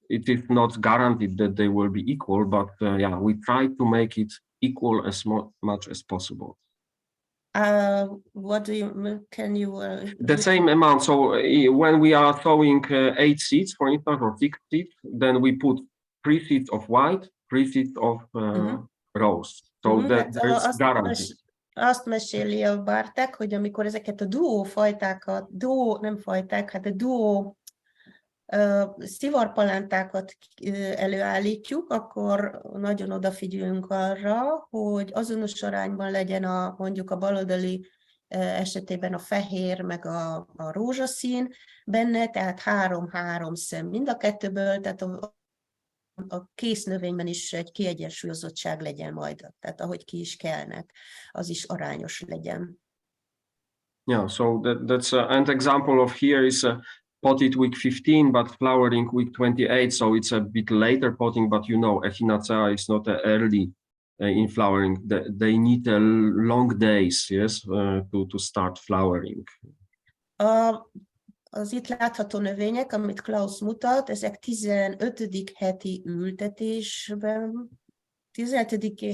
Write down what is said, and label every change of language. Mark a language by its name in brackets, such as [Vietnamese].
[English] It is not guaranteed that they will be equal, but yeah, we try to make it equal as much as possible. What do you, can you... the same amount. So when we are sowing 8 seeds, for instance, or 6 seeds, then we put 3 seeds of white, 3 seeds of rose. So that there is guarantee. [Hungarian] Azt meséli a Bartek, hogy amikor ezeket a duó fajtákat, nem fajták, hát a duó szivarpalántákat előállítjuk, akkor nagyon odafigyelünk arra, hogy azonos arányban legyen mondjuk a baloldali esetében a fehér, meg a rózsaszín benne, tehát 3-3 szem mind a kettőből, tehát a kész növényben is egy kiegyensúlyozottság legyen majd, tehát ahogy ki is kelnek, az is arányos legyen. [English] Yeah, so that's an example of here is potted week 15, but flowering week 28, so it's a bit later potting, but you know, Echinacea is not early in flowering. They need long days, yes, to start flowering. [Hungarian] Az itt látható növények, amit Klaus mutat, ezek 15. heti ültetésben, 15.